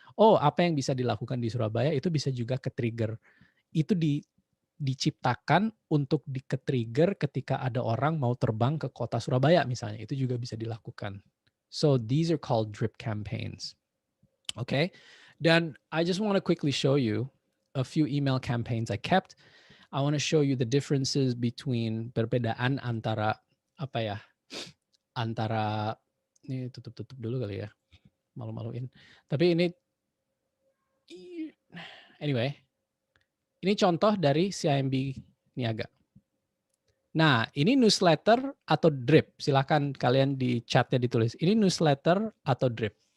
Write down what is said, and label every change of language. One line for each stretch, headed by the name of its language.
Indonesian: Oh, apa yang bisa dilakukan di Surabaya itu bisa juga ke-trigger. Itu diciptakan untuk ke-trigger ketika ada orang mau terbang ke kota Surabaya misalnya. Itu juga bisa dilakukan.
English: So these are called drip campaigns. Okay?
Indonesian: Dan
English: I just want to quickly show you a few email campaigns I kept. I want to show you the differences between
Indonesian: perbedaan antara antara Ini tutup-tutup dulu kali ya. Malu-maluin. Tapi ini anyway, ini contoh dari CIMB Niaga. Nah, ini newsletter atau drip? Silahkan kalian di chatnya ditulis. Ini newsletter atau drip?